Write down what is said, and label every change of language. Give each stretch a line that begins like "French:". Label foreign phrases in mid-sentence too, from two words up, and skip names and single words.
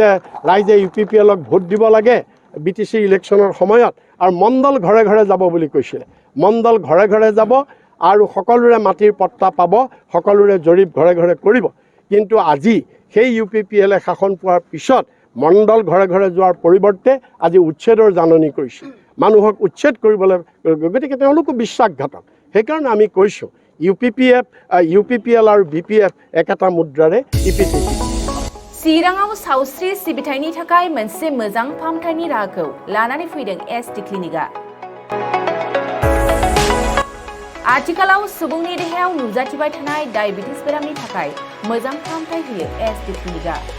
Assamese: ৰাইজে UPPLক ভোট দিব লাগে BTC ইলেকশ্যনৰ সময়ত আৰু মণ্ডল ঘৰে ঘৰে যাব বুলি কৈছিলে মণ্ডল ঘৰে ঘৰে যাব আৰু সকলোৰে মাটিৰ পট্টা পাব সকলোৰে জৰীপ ঘৰে ঘৰে কৰিব কিন্তু আজি সেই UPPLে শাসন পোৱাৰ পিছত মণ্ডল ঘৰে ঘৰে যোৱাৰ পৰিৱৰ্তে আজি উচ্ছেদৰ জাননী কৰিছে মানুহক উচ্ছেদ কৰিবলৈ গতিকে তেওঁলোকো বিশ্বাসঘাতক সেইকাৰণে আমি কৈছোঁ UPPL আৰু BPF একেটা মুদ্ৰাৰে ইপিঠি
Bodo: चिराङाव सावस्रि सिबिथायनि थाखाय मोनसे मोजां फाहामथायनि राहाखौ लानानै फैदों SD क्लिनिकआ आथिखालाव सुबुंनि देहायाव नुजाथिबाय थानाय डायबिटिस बेरामनि थाखाय मोजां फाहामथाय होयो SD क्लिनिकआ